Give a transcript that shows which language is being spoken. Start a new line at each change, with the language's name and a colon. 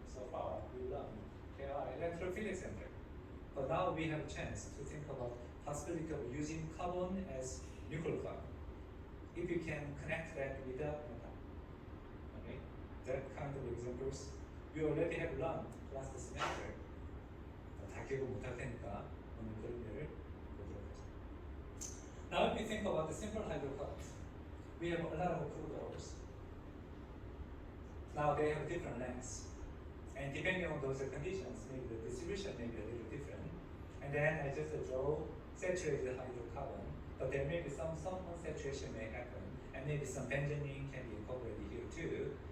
English: So far, we learned they are electrophilic center. But now we have a chance to think about possibility of using carbon as nucleophile. If you can connect that with the proton, okay, that kind of examples we already have learned last semester.
Korean: 다 기억 못할 테니까 오늘 그런 예를 보도록 하죠.
English: Now, if you think about the simple hydrocarbons, we have a lot of crude oils. Now they have different lengths, and depending on those conditions, maybe the distribution may be a little different. And then I just draw saturated hydrocarbon, but there may be some unsaturation may happen, and maybe some benzene can be incorporated here too.